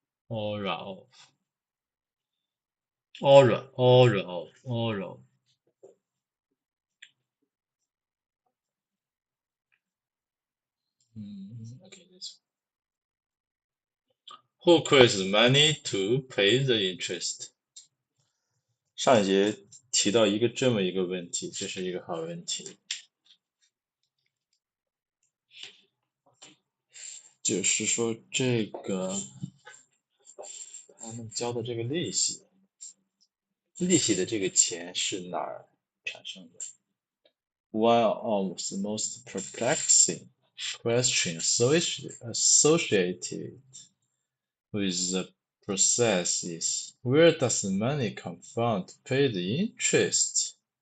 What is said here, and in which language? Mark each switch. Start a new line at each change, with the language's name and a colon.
English: Okay, this one. Who creates money to pay the interest?
Chinese: 上一节提到一个这么一个问题，这是一个好问题，就是说这个他们交的这个利息的这个钱是哪儿产生的？
English: One of the most perplexing questions associated with the process is, where does the money come from to pay the interest?